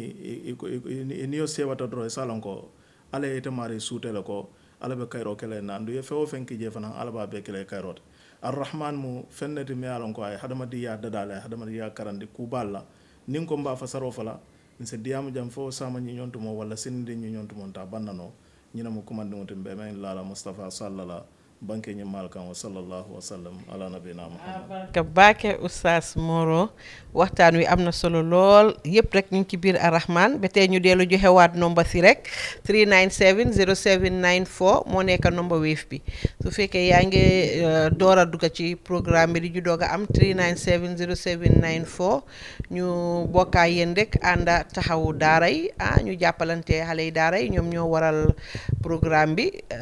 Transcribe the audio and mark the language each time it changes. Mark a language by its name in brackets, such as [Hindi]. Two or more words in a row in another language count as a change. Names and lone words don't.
[Mandingo] niŋ yo seewata doroŋ i se a loŋ ko alla ye ite maari suute le ko alla be kayiroo ke la ye na andu ye feŋ wo feŋ ki jee fanaŋ alla be a bee ke la ye kayiroo ti arrahman mu feŋ ne ti me ye a loŋ ko a ye hadamadiŋ dadaa la a ye hadamadiŋ karandi kuubaalu la niŋ ko mbe a fasaroo fala nse diyaamu jaŋ fo saama ñiñoŋ tumo walla sinindi ñiñoŋ tumo nta baŋ na noo ñine mu kumandiŋo ti mbe meŋ la la mustapha salla la banque ñimmal kan [Arabic] وصلى الله وسلم على نبينا محمد [Wolof] ka baake oustaz Moro waxtaan wi am na solo lool yëpp rek ñu ngi ci biir arrahman ba tey ñu dellu joxewaat nomba si rek 397 0794 moo nekk nomba Wave bi su fekkee yaa ngi door a dugg ci programme bi di ju doog a am 397 0794 ñu bokkaa yéen rek ànda taxawu daara yi ñu jàppalante xale yi daara yi ñoom ñoo waral programme bi